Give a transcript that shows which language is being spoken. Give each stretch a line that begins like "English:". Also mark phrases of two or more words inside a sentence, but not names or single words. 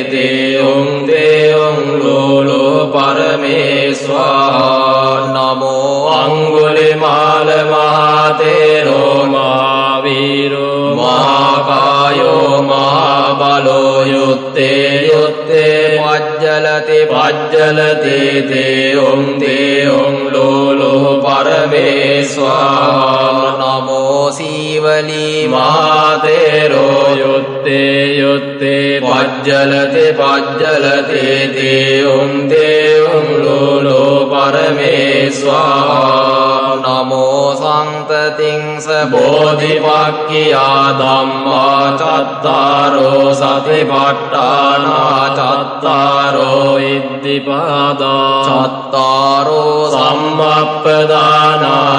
Pali: තේයුම් ලෝලෝ පරමේ ස්වාහා නමෝ අංගුලිමාල මහතේරෝ මහාවීරෝ මහාකායෝ මහාබලෝ යුත්තේ යුත්තේ පජ්ජලති පජ්ජලති තේයුම් ලෝලෝ පරමේ ස්වාහා නමෝ සීවලී මහතේරෝ යුත්තේ යුත්තේ පජ්ජලති පජ්ජලති තේයුම් ලෝලෝ පරමේ ස්වාහා නමෝ සංතතිංස බෝධිපක්ඛියා ධම්මා චත්තාරෝ සතිපට්ඨානා චත්තාරෝ ඉද්ධිපාදා චත්තාරෝ සම්මප්පදානා